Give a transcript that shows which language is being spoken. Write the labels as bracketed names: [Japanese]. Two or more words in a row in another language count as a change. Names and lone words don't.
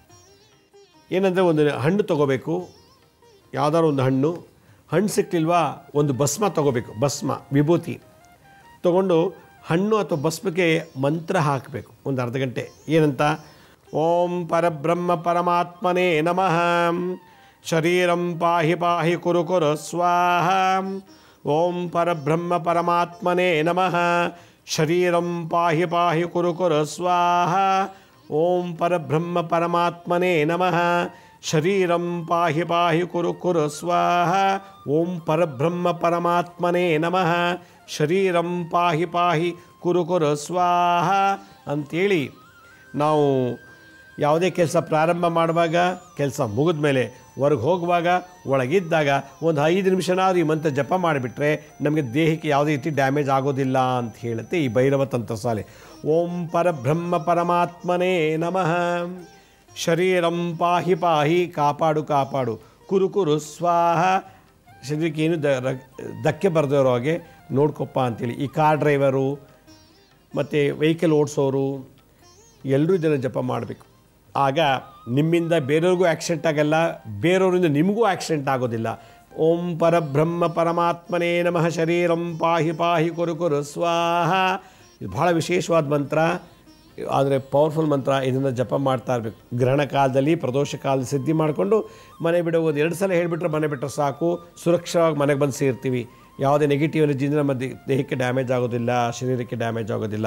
[Kannada] ಏನಂದರೆ ಒಂದು ಹಣ್ಣು ತೊಗೋಬೇಕು, ಯಾವುದಾದ್ರು ಒಂದು ಹಣ್ಣು ಸಿಕ್ಲಿಲ್ವಾ ಒಂದು ಭಸ್ಮ ತೊಗೋಬೇಕು, ಭಸ್ಮ ವಿಭೂತಿ ತೊಗೊಂಡು ಹಣ್ಣು ಅಥವಾ ಭಸ್ಮಕ್ಕೆ ಮಂತ್ರ ಹಾಕಬೇಕು ಒಂದು ಅರ್ಧ ಗಂಟೆ. [Sanskrit] ಏನಂತ? ಓಂ ಪರಬ್ರಹ್ಮ ಪರಮಾತ್ಮನೇ ನಮಃ, ಶರೀರಂ ಪಾಹಿ ಪಾಹಿ ಕುರು ಕುರು ಸ್ವಾಹ. ಓಂ ಪರಬ್ರಹ್ಮ ಪರಮಾತ್ಮನೇ ನಮಃ, ಶರೀರಂ ಪಾಹಿ ಪಾಹಿ ಕುರು ಕುರು ಸ್ವಾಹ. ಓಂ ಪರಬ್ರಹ್ಮ ಪರಮಾತ್ಮನೇ ನಮಃ, ಶರೀರಂ ಪಾಹಿ ಪಾಹಿ ಕುರು ಕುರು ಸ್ವಾಹ. ಓಂ ಪರಬ್ರಹ್ಮ ಪರಮಾತ್ಮನೇ ನಮಃ, ಶರೀರಂ ಪಾಹಿ ಪಾಹಿ ಕುರು ಕುರು ಸ್ವಾಹ [Kannada] ಅಂಥೇಳಿ ನಾವು ಯಾವುದೇ ಕೆಲಸ ಪ್ರಾರಂಭ ಮಾಡುವಾಗ, ಕೆಲಸ ಮುಗಿದ ಮೇಲೆ, ಹೊರಗೆ ಹೋಗುವಾಗ, ಒಳಗಿದ್ದಾಗ ಒಂದು 5 ನಿಮಿಷನಾದರೂ ಈ ಮಂತ್ರ ಜಪ ಮಾಡಿಬಿಟ್ರೆ ನಮಗೆ ದೇಹಕ್ಕೆ ಯಾವುದೇ ರೀತಿ ಡ್ಯಾಮೇಜ್ ಆಗೋದಿಲ್ಲ ಅಂತ ಹೇಳುತ್ತೆ ಈ ಭೈರವ ತಂತ್ರಸಾಲೆ. [Sanskrit] ಓಂ ಪರಬ್ರಹ್ಮ ಪರಮಾತ್ಮನೇ ನಮಃ, ಶರೀರಂ ಪಾಹಿ ಪಾಹಿ [Kannada] ಕಾಪಾಡು ಕಾಪಾಡು, [Sanskrit] ಕುರು ಕುರು ಸ್ವಾಹ, [Kannada] ಶರೀರಕ್ಕೆ ಏನು ಧಕ್ಕೆ ಬರೆದಿರೋ ಹಾಗೆ ನೋಡ್ಕೊಪ್ಪ ಅಂಥೇಳಿ. ಈ [English] car driver [Kannada] ಮತ್ತು ವೆಹಿಕಲ್ ಓಡಿಸೋರು ಎಲ್ಲರೂ ಇದನ್ನು ಜಪ ಮಾಡಬೇಕು. ಆಗ ನಿಮ್ಮಿಂದ ಬೇರೆಯವ್ರಿಗೂ ಆಕ್ಸಿಡೆಂಟ್ ಆಗಲ್ಲ, ಬೇರೆಯವರಿಂದ ನಿಮಗೂ ಆಕ್ಸಿಡೆಂಟ್ ಆಗೋದಿಲ್ಲ. [Sanskrit] ಓಂ ಪರಬ್ರಹ್ಮ ಪರಮಾತ್ಮನೇ ನಮಃ, ಶರೀರಂ ಪಾಹಿ ಪಾಹಿ ಕುರು ಕುರು ಸ್ವಾಹ. [Kannada] ಇದು ಭಾಳ ವಿಶೇಷವಾದ ಮಂತ್ರ, ಆದರೆ ಪವರ್ಫುಲ್ ಮಂತ್ರ. ಇದನ್ನು ಜಪ ಮಾಡ್ತಾ ಇರಬೇಕು. ಗ್ರಹಣ ಕಾಲದಲ್ಲಿ, ಪ್ರದೋಷ ಕಾಲದಲ್ಲಿ ಸಿದ್ಧಿ ಮಾಡಿಕೊಂಡು ಮನೆ ಬಿಡೋ ಒಂದು 2 ಸಲ ಹೇಳಿಬಿಟ್ರೆ ಮನೆ ಬಿಟ್ಟರೆ ಸಾಕು, ಸುರಕ್ಷವಾಗಿ ಮನೆಗೆ ಬಂದು ಸೇರ್ತೀವಿ. ಯಾವುದೇ [English] negative energyಯಿಂದ [Kannada] ನಮ್ಮ ದೇಹಕ್ಕೆ ಡ್ಯಾಮೇಜ್ ಆಗೋದಿಲ್ಲ, ಶರೀರಕ್ಕೆ ಡ್ಯಾಮೇಜ್ ಆಗೋದಿಲ್ಲ.